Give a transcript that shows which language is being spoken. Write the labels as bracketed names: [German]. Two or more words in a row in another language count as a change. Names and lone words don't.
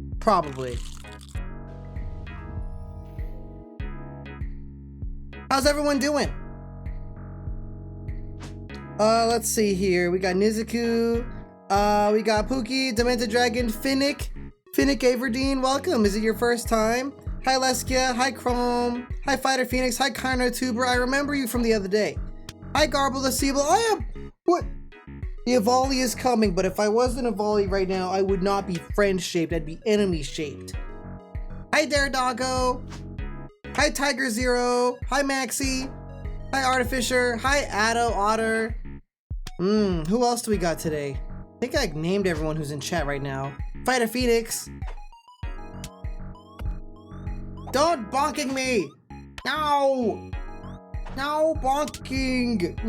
[English] How's everyone doing? Let's see here. We got Nizuku. We got Pookie, Demented Dragon, Finnick Averdeen. Welcome. Is it your first time? Hi, Leskia. Hi, Chrome. Hi, Fighter Phoenix. Hi, Karno Tuber. I remember you from the other day. Hi, Garble the Seeble. I am. What? The Evoli is coming, but if I wasn't Evoli right now, I would not be friend-shaped. I'd be enemy-shaped. Hi, Daredoggo. Hi, Tiger Zero. Hi, Maxi. Hi, Artificer. Hi, Otter. Who else do we got today? I think I named everyone who's in chat right now. Fighter Phoenix. Don't bonking me! No! No bonking!